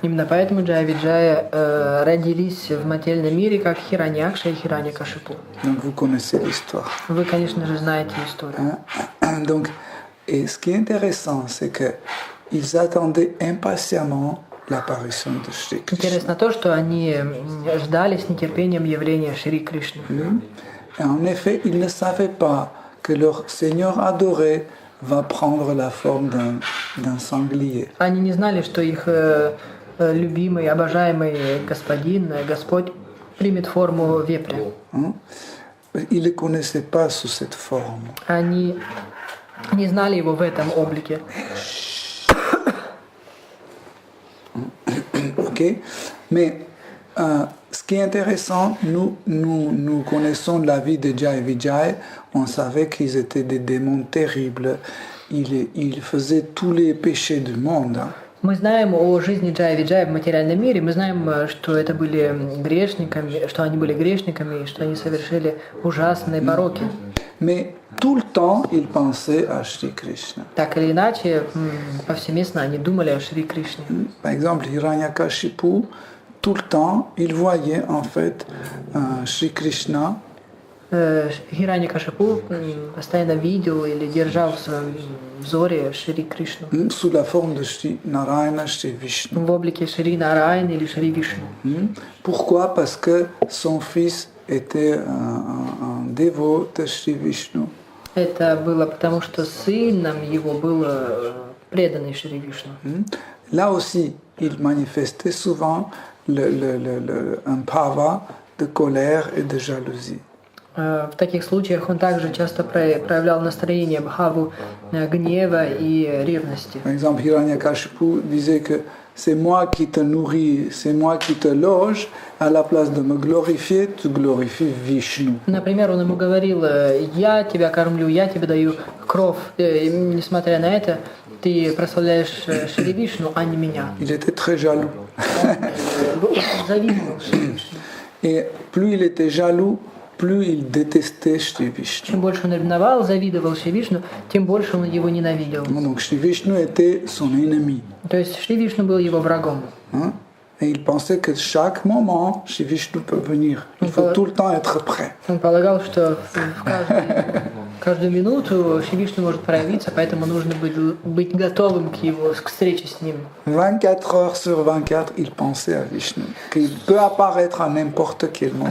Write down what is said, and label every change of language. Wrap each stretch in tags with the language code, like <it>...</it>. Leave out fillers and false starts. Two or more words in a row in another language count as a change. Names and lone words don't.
<ru>Именно поэтому Джая-Виджая родились в материальном мире как Хираньякша и Хираньякашипу.</ru> <fr>Donc vous connaissez l'histoire.</fr> <ru>Вы, конечно же, знаете историю.</ru> <fr>Donc, et ce qui est intéressant, c'est que ils attendaient impatiemment l'apparition de Shri Krishna.</fr> <ru>Интересно то, что они ждали с нетерпением явления Шри Кришны.</ru> <fr>Et en effet, ils ne savaient pas que leur Seigneur adoré va prendre la forme d'un sanglier.</fr> <ru>Они не знали, что их любимый, обожаемый господин, Господь, примет форму вепря.</ru> <fr>Ils ne le connaissaient pas sous cette forme.</fr> <ru>Они не знали его в этом облике.</ru> <fr>Okay? Mais ce qui est intéressant, nous connaissons la vie de Jai Vijay. On savait qu'ils étaient des démons terribles. Ils faisaient tous les péchés du monde.</fr> <ru>Мы знаем о жизни Джая-Виджая в материальном мире, мы знаем, что это были грешниками, что они были грешниками, что они совершили ужасные пороки.</ru> <fr>Mais tout le temps, ils pensaient à Shri Krishna.</fr> <ru>Так или иначе, повсеместно они думали о Шри Кришне.</ru> <fr>Par exemple, Hiranyakashipu, tout le temps, il voyait en fait Shri Krishna.</fr> <ru>Хираньякашипу постоянно видел или держал в своем взоре Шри Кришну.</ru> <fr>Sous la forme de Shri Narayana, Shri Vishnu.</fr> <ru>В облике Шри Нараяна или Шри Вишну.</ru> <fr>Pourquoi? Parce que son fils était un dévot de Shri Vishnu.</fr> <ru>Это было потому, что сыном его был преданный Шри Вишну.</ru> <fr>Là aussi, il manifestait souvent un bhava de colère et de jalousie.</fr> <ru>В таких случаях он также часто проявлял настроение бхаву гнева и ревности.</ru> <fr>Par exemple, Hiranyakashipu disait que c'est moi qui te nourris, c'est moi qui te loge, à la place de me glorifier, tu glorifies Vishnu.</fr> <ru>Например, он ему говорил: я тебя кормлю, я тебе даю кров. И, несмотря на это, ты прославляешь Шри Вишну, а не меня.</ru> <fr>Il était très jaloux.</fr> <ru>Завидовал Шри Вишну.</ru> <fr>Et plus il était jaloux, plus il détestait Shri Vishnu.</fr> <ru>Чем больше он ревновал, завидовал Шри Вишну, тем больше он его ненавидел.</ru> <fr>Donc Shri Vishnu était son ennemi.</fr> <ru>То есть Шри Вишну был его врагом.</ru> <fr>Hein? Et il pensait que chaque moment, Shri Vishnu peut venir. Il faut tout le temps être prêt.</fr> <ru>Он полагал, что в каждую минуту Шри Вишну может проявиться, поэтому нужно быть готовым к встрече с ним.</ru> <fr>24 heures sur 24, il pensait à Vishnu, qu'il peut apparaître à n'importe quel moment.</fr>